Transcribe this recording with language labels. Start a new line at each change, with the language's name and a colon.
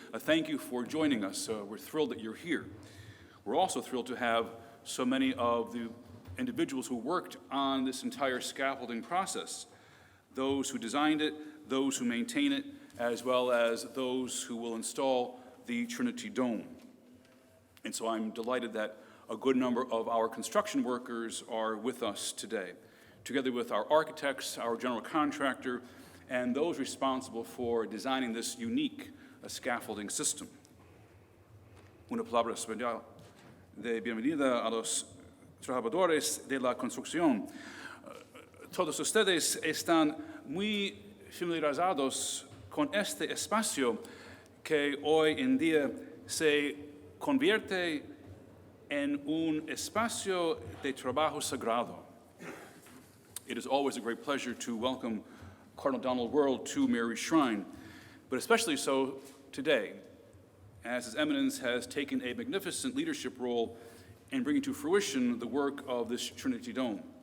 English: Thank you for joining us. We're thrilled that you're here. We're also thrilled to have so many of the individuals who worked on this entire scaffolding process, those who designed it, those who maintain it, as well as those who will install the Trinity Dome. And so I'm delighted that a good number of our construction workers are with us today, together with our architects, our general contractor, and those responsible for designing this unique scaffolding system.
Spanish: Una palabra especial de bienvenida a los trabajadores de la construcción. Todos ustedes están muy familiarizados con este espacio que hoy en día se convierte en un espacio de trabajo sagrado.
English: It is always a great pleasure to welcome Cardinal Donald Wuerl to Mary's Shrine, but especially so today, as His Eminence has taken a magnificent leadership role in bringing to fruition the work of this Trinity Dome.